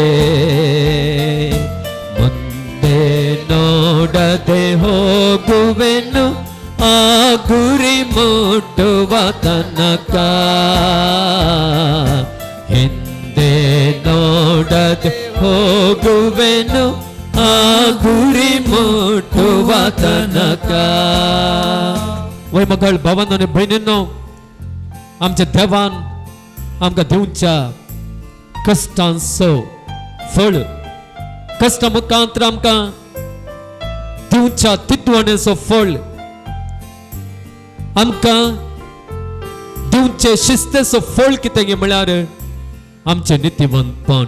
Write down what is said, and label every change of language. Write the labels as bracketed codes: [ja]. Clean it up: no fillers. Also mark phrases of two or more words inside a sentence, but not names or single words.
[kn] ಮುಂದೆ ನೋಡದೆ ಹೋಗುವೆನು ಆ ಗುರಿ ಮುಟ್ಟುವ ತನಕ. ಹಿಂದೆ ನೋಡದೆ ಹೋಗುವೆನು ಆ ಗುರಿ ಮುಟ್ಟುವ ತನಕ. [kok] वय मगळ भावांनो आनी भयणींनो, आमच्या देवान आमकां दिवच्या कश्टांचो फळ, कश्टा मुखांतर आमकां दिवच्या तितवणेचो फळ, आमकां दिवचे शिस्तेचो फळ कितें गे म्हळ्यार आमचे नित्यवंतपण.